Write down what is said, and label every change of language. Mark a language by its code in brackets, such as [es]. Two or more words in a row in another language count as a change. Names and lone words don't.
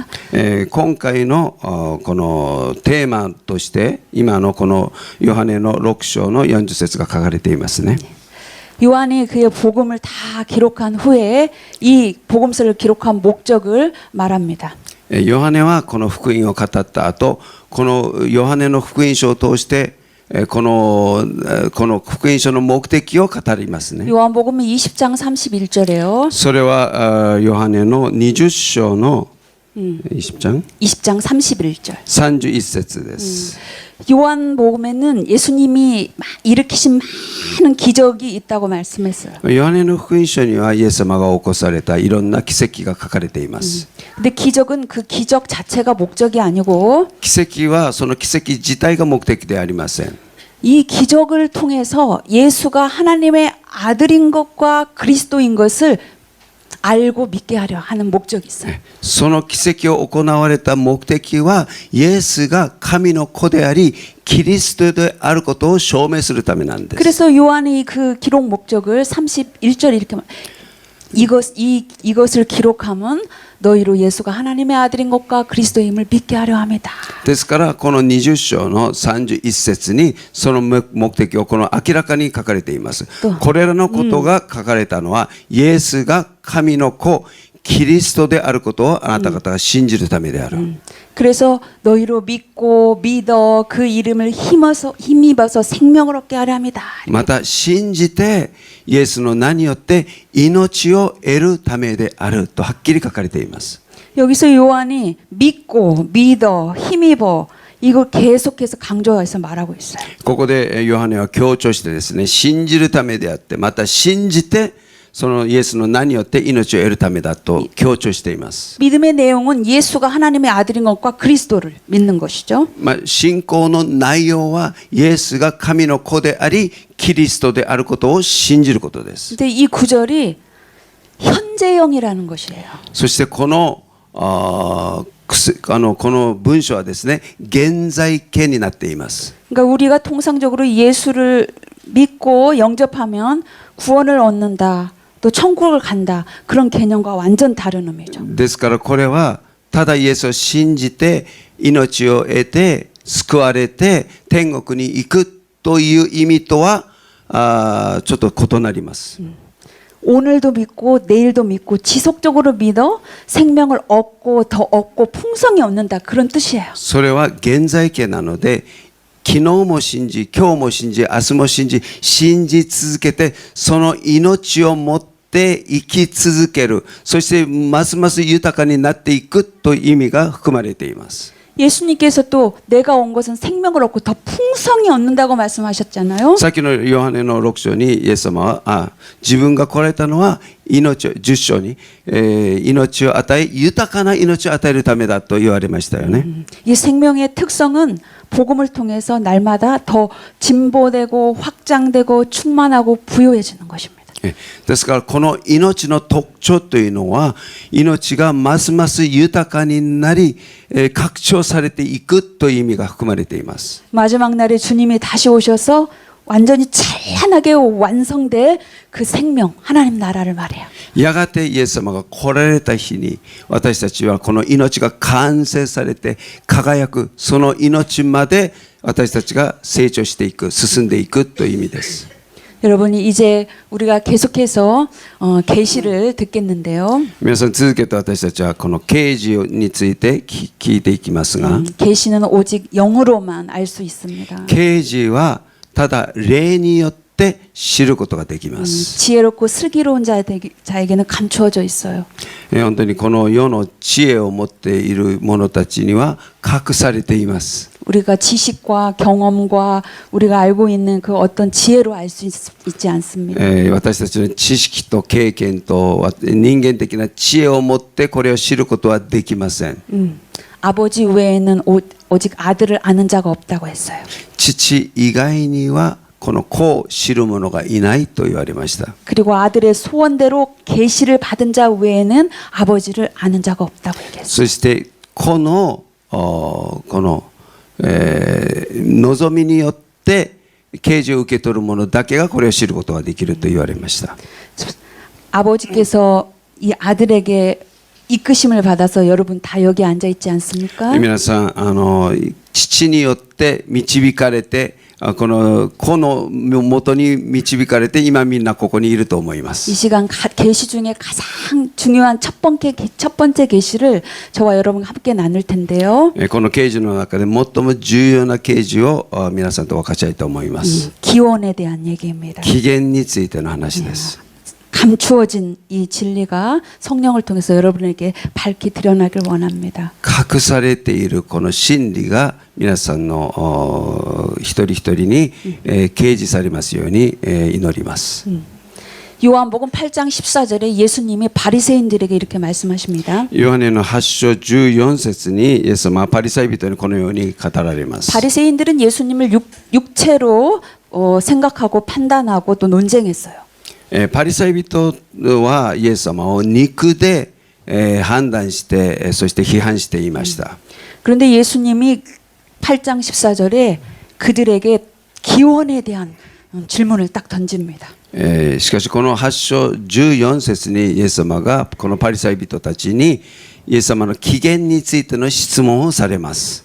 [ja] 今回のこのテーマとして今のこのヨハネの6章の40節が書かれていますね。 [ko] 요한이 그의 복음을 다 기록한 후에 이 복음서를 기록한 목적을 말합니다. [ja] ヨハネはこの福音を語った後、このヨハネの福音書を通してこの福音書の目的を語りますね。 [ko] 요한복음은 20장 31절에요. [ja] それはヨハネの20章の 20장 [ko] 20장 31절. [ja] 31 節です。 [ko] 요한복음에는 예수님이 일으키신 많은 기적이 있다고 말씀했어요. [ja] ヨハネの福音書にはイエス様が起こされたいろんな奇跡が書かれています。 [ko] 근데 기적은 그 기적 자체가 목적이 아니고 [ja] 奇跡はその奇跡自体が目的ではありません。 [ko] 이 기적을 통해서 예수가 하나님의 아들인 것과 그리스도인 것을 알고 믿게 하려 하는 목적이 있어요. [ja] その奇跡を行われた目的はイエスが神の子でありキリストであることを証明するためなんです。 [ko] 그래서 요한이 그 기록 목적을 31절 이렇게 이것을 기록하면 너희로 예수가 하나님의 아들인 것과 그리스도임을 믿게 하려 합니다. [ja] ですからこの20章の31節にその目的をこの明らかに書かれています。これらのことが書かれたのはイエスが神の子キリストであることをあなた方が信じるためである。 [ko] 그래서 너희로 믿고 믿어 그 이름을 힘입어서 생명을 얻게 하려 합니다. [ja] また信じてイエスの名によって命を得るためであるとはっきり書かれています。 [ko] 여기서 요한이 믿고 믿어 힘입어 이걸 계속해서 강조해서 말하고 있어요. [ja] ここでヨハネは強調してですね、信じるためであってまた信じてそのイエスの名によって命を得るためだと強調しています。 [ko] 믿음의 내용은 예수가 하나님의 아들인 것과 그리스도를 믿는 것이죠. [ja] 信仰の内容はイエスが神の子でありキリストであることを信じることです。 [ko] 근데 이 구절이 현재형이라는 것이에요. [ja] そしてこの文章はですね、現在形になっています。 [ko] 그러니까 우리가 통상적으로 예수를 믿고 영접하면 구원을 얻는다. 또 천국을 간다. 그런 개념과 완전 다른 의미죠. [ja] ですからこれはただイエスを信じて命を得て救われて天国に行くという意味とはちょっと異なります。 [ko] 오늘도 믿고 내일도 믿고 지속적으로 믿어 생명을 얻고 더 얻고 풍성히 얻는다. 그런 뜻이에요. [ja] それは現在形なので昨日も信じ、今日も信じ、明日も信じ、信じ続けて、その命を持って生き続ける。そしてますます豊かになっていくという意味が含まれています。 [ko] 예수님께서 또 내가 온 것은 생명을 얻고 더 풍성히 얻는다고 말씀하셨잖아요. [ja] さっきのヨハネの6章にイエス様は自分が来られたのは命を10章に、命を与え豊かな命を与えるためだと言われましたよね。 [ko] 이 생명의 특성은 복음을 통해서 날마다 더 진보되고 확장되고 충만하고 부요해지는 것입니다. [ja] ですからこの命の特徴というのは命がますます豊かになり拡張されていくという意味が含まれています。 [ko] 마지막 날에 주님이 다시 오셔서 완전히 찬란하게 완성될 그 생명, 하나님 나라를 말해요. [ja] やがてイエス様が来られた日に私たちはこの命が完成されて輝くその命まで私たちが成長していく進んでいくという意味です。 [ko] 여러분이 이제 우리가 계속해서 계시를 듣겠는데요. [ja] 皆さん続けて私たちはこの啓示について聞いていきますが [ko] 계시는 오직 영으로만 알 수 있습니다. [ja] 啓示はただ霊によって知ることができます。 [ko] 지혜롭고 슬기로운 자에게는 감추어져 있어요. [ja] 本当にこの世の知恵を持っている者たちには隠されています。 [ko] 우리가 지식과 경험과 우리가 알고 있는 그 어떤 지혜로 알 수 있지 않습니다. [ja] 私たちの知識と経験と人間的な知恵を持ってこれを知ることはできません。 [ko] 아버지 외에는 오직 아들을 아는 자가 없다고 했어요. [ja] 父以外にはこの子を知る者がいないと言われました。 [ko] 그리고 아들의 소원대로 계시를 받은 자 외에는 아버지를 아는 자가 없다고 얘기했어요. [ja] そしてこの望みによって啓示を受け取る者だけがこれを知ることができると言われました。 [ko] 아버지께서 이 아들에게 이끄심을 받아서 여러분 다 여기 앉아 있지 않습니까? [ja] 皆さん父によって導かれてこの子の元に導かれて今みんなここにいると思いま [ko] 이 [ja] す。 [ko] 시간 계시 중에 가장 중요한 첫 번째 계시를 저와 여러분 함께 나눌 텐데요. [ja] この啓示の中で最も重要な啓示を皆さんと分かち合いたいと思います。 [ko] 기원에 대한 얘기입니다. [ja] 起源についての話です。 [ko] 감추어진 이 진리가 성령을 통해서 여러분에게 밝히 드러나길 원합니다. [ja] 隠されているこの真理が皆さんの一人一人に掲示されますように祈ります。 [ko] 요한복음 8장 14절에 예수님이 바리새인들에게 이렇게 말씀하십니다. [ja] ヨハネの8章14節にイエス様はパリサイ人にこのように語られます。 [ko] 바리새인들은 예수님을 육체로 생각하고 판단하고 또 논쟁했어요. [ja] パリサイ人はイエス様を肉で判断してそして批判していました。 [ko] 그런데 예수님이 8장 14절에 그들에게 기원에 대한 질문을 딱 던집니다. [ja] しかしこの8章14節にイエス様がこのパリサイ人たちにイエス様の起源についての質問をされます。